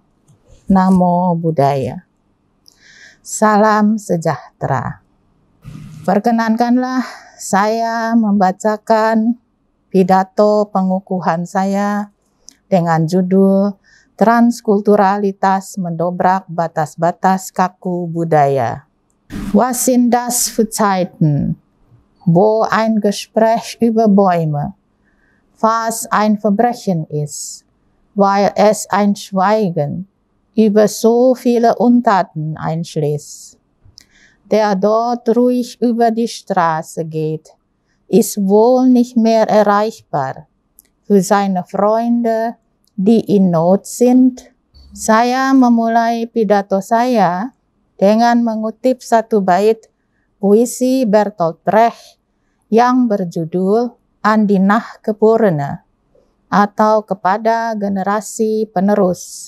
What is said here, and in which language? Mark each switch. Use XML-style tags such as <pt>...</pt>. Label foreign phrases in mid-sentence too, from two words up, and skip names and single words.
<pi>Namo Buddhaya.</pi> <id>Salam sejahtera. Perkenankanlah saya membacakan pidato pengukuhan saya dengan judul Transkulturalitas Mendobrak Batas-Batas Kaku Budaya.</id> <de>Was sind das für Zeiten, wo ein Gespräch über Bäume fast ein Verbrechen ist, weil es ein Schweigen über so viele Untaten einschließt. Der dort ruhig über die Straße geht, ist wohl nicht mehr erreichbar für seine Freunde, die in Not sind.</de> <id>Saya memulai pidato saya dengan mengutip satu bait puisi Bertolt Brecht yang berjudul An die Nachgeborene atau kepada generasi penerus.</id>